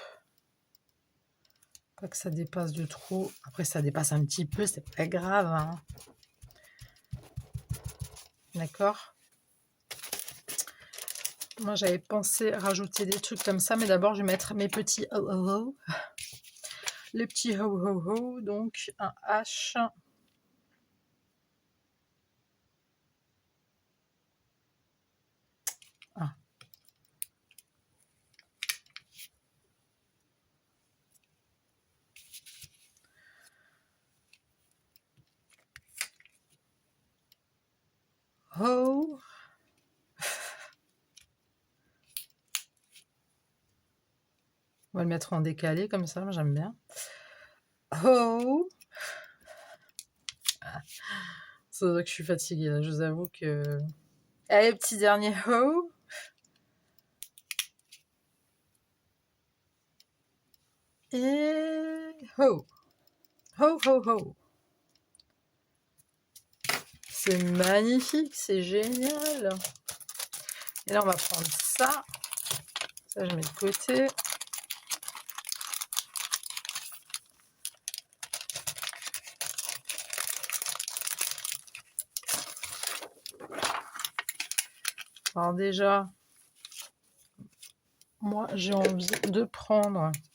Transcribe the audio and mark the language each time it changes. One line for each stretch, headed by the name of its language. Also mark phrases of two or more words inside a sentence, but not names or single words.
French: Pas que ça dépasse de trop. Après, ça dépasse un petit peu, c'est pas grave. Hein. D'accord? Moi, j'avais pensé rajouter des trucs comme ça, mais d'abord, je vais mettre mes petits ho-ho-ho. Les petits ho-ho-ho. Donc, un H. Ah. Ho. On va le mettre en décalé comme ça, moi j'aime bien. Ho. C'est vrai que je suis fatiguée là, je vous avoue que... Allez, petit dernier ho. Et ho. Ho, ho, ho. C'est magnifique, c'est génial. Et là, on va prendre ça. Ça, je mets de côté. Alors déjà, moi, j'ai envie de prendre.